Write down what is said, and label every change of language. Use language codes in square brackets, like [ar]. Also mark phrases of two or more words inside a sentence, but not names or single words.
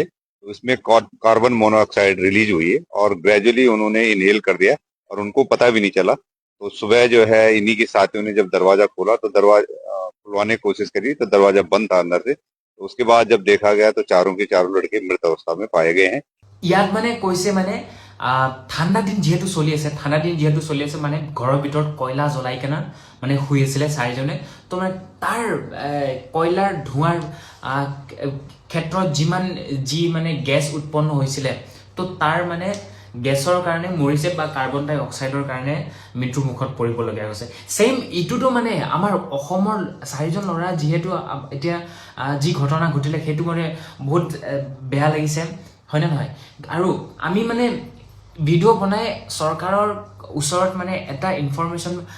[hi] तो उसमें [en] carbon monoxide [hi] रिलीज हुई है और ग्रेजुअली उन्होंने इनहेल कर दिया और उनको पता भी नहीं चला। तो सुबह जो है इन्हीं के साथियों ने जब दरवाजा खोला तो दरवाजा खुलवाने की कोशिश करी तो दरवाजा बंद था अंदर से। तो उसके बाद जब देखा गया तो चारों के चारों लड़के मृत अवस्था में पाए गए हैं। [as] ইয়াত মানে কৈছে মানে ঠাণ্ডা দিন যিহেতু চলি আছে মানে ঘৰৰ ভিতৰত কয়লা জ্বলাই কেনে মানে শুই আছিলে 4জনে তো মানে তাৰ কয়লাৰ ধোঁৱাৰ ক্ষেত্ৰত যি মানে গেছ উৎপন্ন হৈছিলে তো তাৰ মানে গেছৰ কাৰণে মৰিছে বা [en] carbon dioxide [as] কাৰণে মৃত্যুৰ মুখত পৰিবলগীয়া হৈছে সেম ইটোতো মানে আমাৰ অসমৰ 4জন ল'ৰা যিহেতু এতিয়া যি ঘটনা ঘটিলে সেইটো মানে বহুত বেয়া লাগিছে হয় না নহয় আৰু আমি মানে ভিডিও বনাই চৰকাৰৰ ওচৰত মানে এটা ইনফৰমেশন